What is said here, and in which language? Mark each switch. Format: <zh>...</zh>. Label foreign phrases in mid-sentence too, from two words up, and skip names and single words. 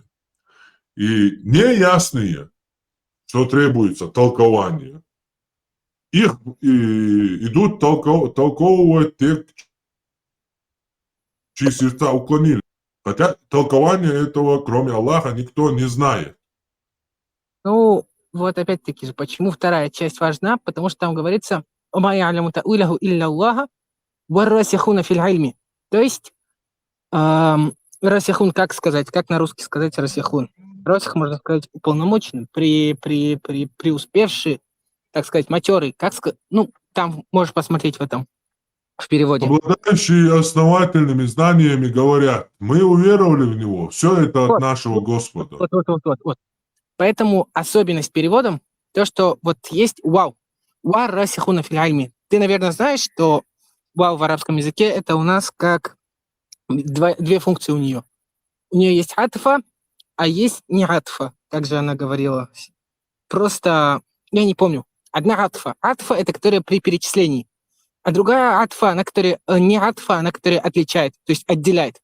<ru>И неясные, что требуется толкования, их идут толковывать те, чьи сердца уклонили. Хотя толкования этого, кроме Аллаха, никто не знает. Ну, вот опять-таки же, почему вторая часть важна? Потому что там говорится</ru> <ar>«ما يعلم تأويله إلا الله والراسخون في العلم».</ar> <ru>То есть расихун, как сказать, как на русский сказать расихун? Расих, можно сказать, уполномоченный, преуспевший, так сказать, матерый. Как сказать? Ну, там можешь посмотреть в этом, в переводе. Обладающие основательными знаниями говорят, мы уверовали в Него, все это от нашего Господа. Вот. Поэтому особенность переводом, то, что вот есть вау.</ru> <ar>والراسخون في العلم.</ar> <ru>Ты, наверное, знаешь, что вау в арабском языке это у нас как две функции у нее. У нее есть атфа, а есть не атфа, как же она говорила. Просто, я не помню. Одна атфа. Атфа — это которая при перечислении. А другая атфа, она которая не атфа, она которая отличает, то есть отделяет.</ru>